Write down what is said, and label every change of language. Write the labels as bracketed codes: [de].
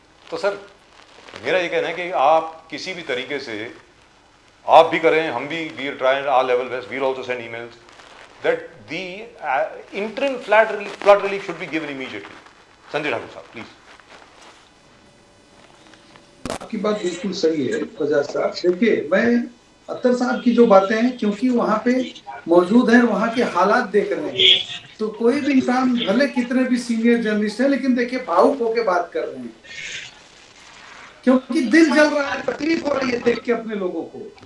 [hi] तो सर मेरा ये कहना है कि आप किसी भी तरीके से, आप भी करें, हम भी, [en] We are trying our level best, we will also send emails that the interim flood relief should be given immediately. Sanjay Thakur sahab, please. [hi] आपकी बात बिल्कुल सही है फजाज साहब। देखिए, मैं अख्तर साहब की जो बातें हैं, क्योंकि वहाँ पे मौजूद हैं, वहाँ के हालात देख रहे हैं, तो कोई भी इंसान भले कितने भी सीनियर जर्नलिस्ट है, लेकिन देखिए भावुक होकर बात कर रहे हैं, क्योंकि दिल जल रहा है, तकलीफ हो रही है देख के अपने लोगों को